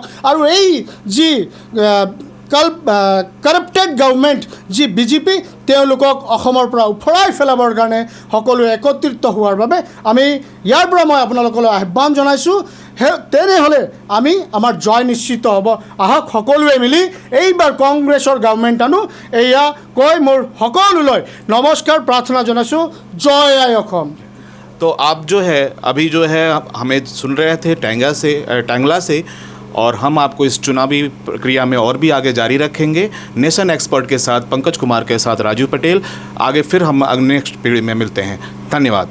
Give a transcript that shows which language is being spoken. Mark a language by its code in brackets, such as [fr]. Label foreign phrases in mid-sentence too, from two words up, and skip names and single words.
[as] আৰু এই যি [en] corrupted government [as] যি বিজেপি, তেওঁলোকক অসমৰ পৰা উফৰাই পেলাবৰ কাৰণে সকলো একত্ৰিত হোৱাৰ বাবে আমি ইয়াৰ পৰা মই আপোনালোকলৈ আহ্বান জনাইছোঁ। তেনেহ'লে আমি আমাৰ জয় নিশ্চিত হ'ব। আহক সকলোৱে মিলি এইবাৰ কংগ্ৰেছৰ গভৰ্নমেণ্ট আনো, এয়া কৈ মোৰ সকলোলৈ নমস্কাৰ প্ৰাৰ্থনা জনাইছোঁ। জয় আই অসম। [hi] तो आप जो है अभी जो है हमें सुन रहे थे टैंगला से, और हम आपको इस चुनावी प्रक्रिया में और भी आगे जारी रखेंगे। नेशन एक्सपर्ट के साथ पंकज कुमार के साथ राजू पटेल। आगे फिर हम नेक्स्ट पीढ़ी में मिलते हैं। धन्यवाद।